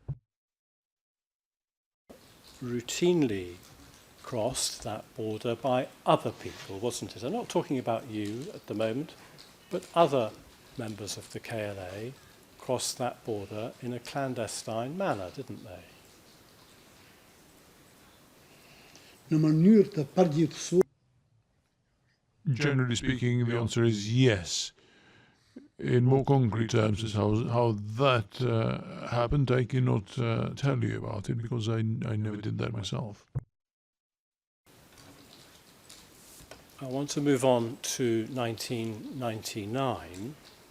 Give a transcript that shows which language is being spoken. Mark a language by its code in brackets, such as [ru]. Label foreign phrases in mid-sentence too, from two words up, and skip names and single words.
[en] Routinely crossed that border by other people, wasn't it? I'm not talking about you at the moment, but other members of the KLA crossed that border in a clandestine manner, didn't they? [sq] në mënyrë të përgjithësuar [en] Generally speaking, the answer is yes. In more concrete terms, as how that happened, I cannot tell you about it because I never did that myself. I want to move on to 1999.